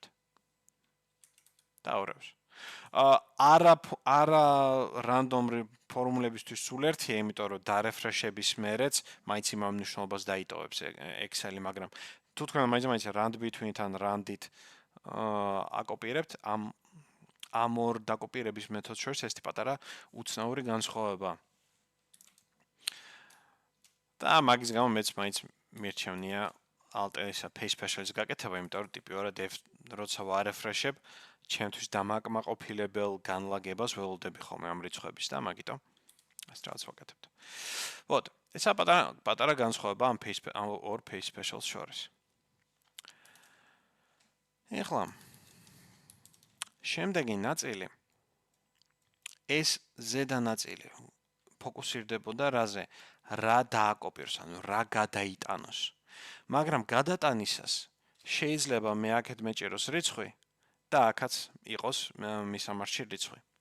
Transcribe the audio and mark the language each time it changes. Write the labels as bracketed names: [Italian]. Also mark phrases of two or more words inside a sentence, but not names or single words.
[Georgian] დაურევს. არა random ფორმულებისთვის სულ ერთია, იმიტომ რომ დარეფრეშების მერეც მაინც იმავე მნიშვნელობას დაიტოვებს Excel-ი, მაგრამ თუ თქვენ მაინც [English] rand between- [Georgian] თან rand-ით აკოპირებთ, ამ ორ დაკოპირების მეთოდს შორის ესეთი პატარა უცნაური განსხვავება. და მაგის გამო მეც მაინც მირჩევნია Alt-S-ა [English] pay special- [Georgian] ის გაკეთება, იმიტომ რომ ტიპიურად როცა ვარეფრეშებ, ჩემთვის დამაკმაყოფილებელ განლაგებას ველოდები ხოლმე ამ რიცხვების და მაგიტომ ეს რაღაც ვაკეთებთ. ვოთ, ესა პატარა განსხვავება ამ ორ [English] pay special- [Georgian] ს შორის. ეხლა შემდეგი ნაწილი ეს ზედა ნაწილი ფოკუსირდებოდა რაზე? რა დააკოპიროს, ანუ რა გადაიტანოს. მაგრამ გადატანისას შეიძლება მე აქეთ მეჭიროს რიცხვი და აქაც იყოს მისამართში რიცხვი.